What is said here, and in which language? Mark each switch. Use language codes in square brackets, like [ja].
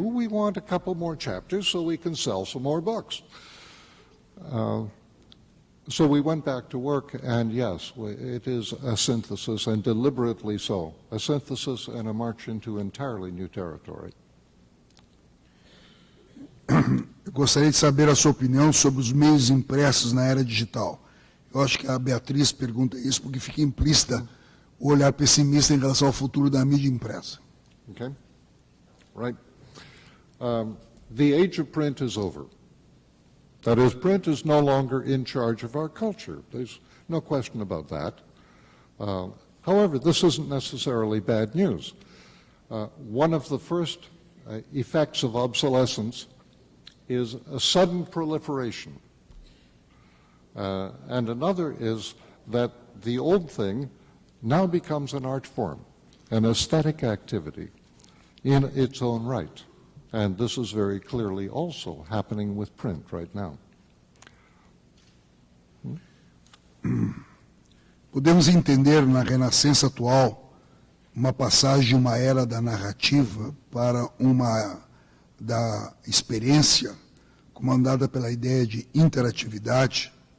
[en] We want a couple more chapters so we can sell some more books. So we went back to work, and yes, it is a synthesis, and deliberately so. A synthesis and a march into entirely new territory. [pt] Eu gostaria de saber a sua opinião sobre os meios impressos na era digital. Eu acho que a Beatriz pergunta isso porque fica implícita o olhar pessimista em relação ao futuro da mídia impressa. [en] Okay? Right. The age of print is over. That is, print is no longer in charge of our culture. There's no question about that. However, this isn't necessarily bad news. One of the first effects of obsolescence is a sudden proliferation. And another is that the old thing now becomes an art form, an aesthetic activity in its own right. And this is very clearly also happening with print right now. [pt] Podemos entender na renascença atual uma passagem de uma era da narrativa para uma da experiência, comandada pela ideia de interatividade?